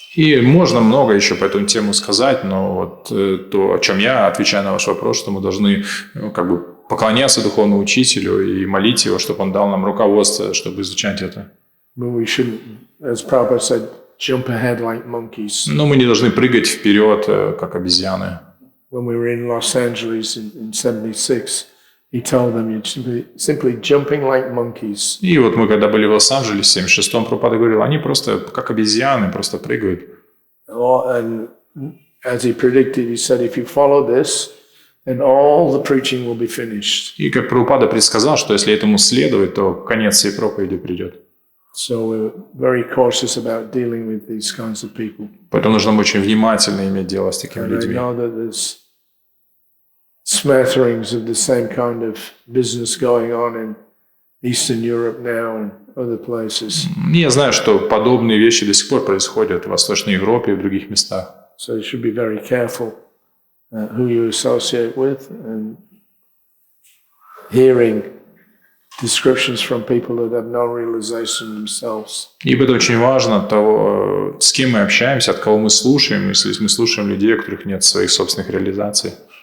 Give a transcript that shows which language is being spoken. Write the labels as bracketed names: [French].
[Russian] И можно много еще по эту тему сказать, но вот то, о чем я отвечаю на ваш вопрос, что мы должны как бы поклоняться духовному учителю и молить его, чтобы он дал нам руководство, чтобы изучать это. [English] But we shouldn't, as Prabhupada said, jump ahead like monkeys. [Russian] Но мы не должны прыгать вперед, как обезьяны. [English] When we were in Los Angeles in 76, he told them you're simply jumping like monkeys. [Russian] И вот мы, когда были в Лос-Анджелесе, в 76-м, Прабхупада говорил, они просто как обезьяны, просто прыгают. [English] And as he predicted, he said, if you follow this, then all the preaching will be finished. [Russian] И как Прабхупада предсказал, что если этому следовать, то конец всей проповеди придет. [English] So we're very cautious about dealing with these kinds of people. [Russian] Поэтому нужно очень внимательно иметь дело с такими [English] And I [Russian] людьми. [English] know that there's smatterings of the same kind of business going on in Eastern Europe now and other places. [Russian] Я знаю, что подобные вещи до сих пор происходят в Восточной Европе и в других местах. [English] So you should be very careful who you associate with and hearing descriptions from people that have no realization themselves. [Russian] И это очень важно, то, с кем мы общаемся, от кого мы слушаем, если мы слушаем людей, у которых нет своих собственных реализаций.